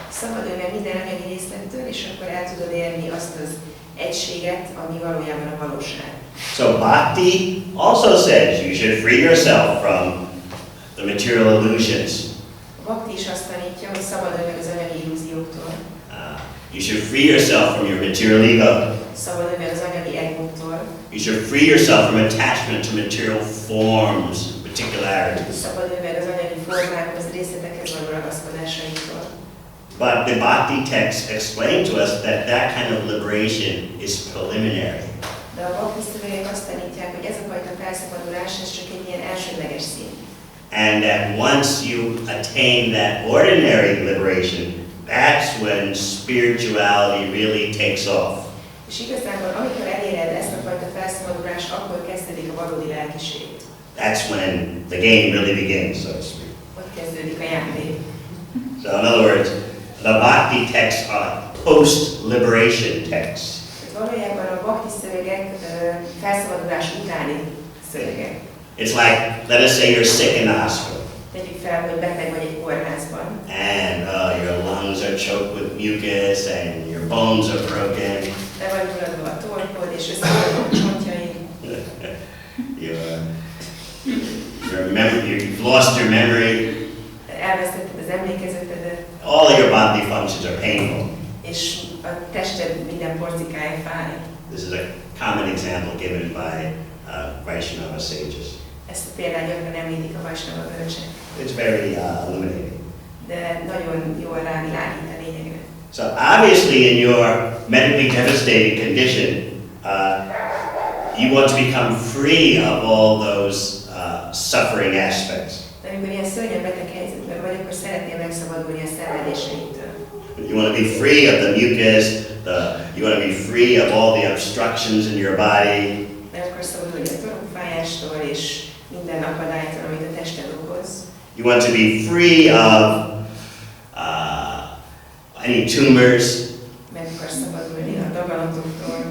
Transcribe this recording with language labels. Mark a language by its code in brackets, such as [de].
[hu] Szabadulj meg minden anyagi részlettől, és akkor el tudod érni azt az egységet, ami valójában a valóság. [en] So Bhakti also says you should free yourself from the material illusions. [hu] Bhakti is azt tanítja, hogy szabadulj meg az anyagi illúzióktól. [en] You should free yourself from your material ego. [hu] Szabadulj meg az anyagi egótól. [en] You should free yourself from attachment to material forms, particularities. [hu] Szabadulj meg az anyagi formákhoz, részletekhez való ragaszkodásaitól. [en] But the Bhakti texts explain to us that that kind of liberation is preliminary. [hu] De a Bhakti szövegek azt tanítják, hogy ez a fajta felszabadulás, ez csak egy ilyen elsődleges szint. [en] And that once you attain that ordinary liberation, that's when spirituality really takes off. [hu] És igazából, amikor eléred ezt a fajta felszabadulást, akkor kezdődik a valódi lelkiség. [en] That's when the game really begins, so to speak. [hu] Ott kezdődik a játék. [en] So in other words, the Bhakti texts are post-liberation texts. [hu] Valójában a Bhakti szövegek felszabadulás utáni szövegek. [en] It's like, let us say you're sick in the hospital. [hu] Tegyük fel, hogy beteg vagy egy kórházban. [en] And your lungs are choked with mucus and your bones are broken. [hu] Le vagy mulatva a torkod, és összeadva a csontjaid. [en] You've lost your memory. [hu] Elvesztetted az emlékezetedet. [en] All your bodily functions are painful. [hu] És a tested minden porcikája fáj. [en] This is a common example given by Vaishnava sages. [hu] Ezt a példát gyakran említik a Vaishnava bölcsek. [en] It's very illuminating. [hu] De nagyon jól rávilágít a lényegre. [en] So obviously in your medically devastated condition, you want to become free of all those suffering aspects. [hu] De amikor ilyen szörnyen beteg helyzetben vagy, akkor szeretnél megszabadulni a szenvedéseitől. [en] You want to be free of the mucus, you want to be free of all the obstructions in your body. [hu] Meg akarsz szabadulni a torokfájástól és minden akadálytól, amit a tested okoz. [en] You want to be free of any tumors, [hu] Meg akarsz szabadulni a daganatoktól,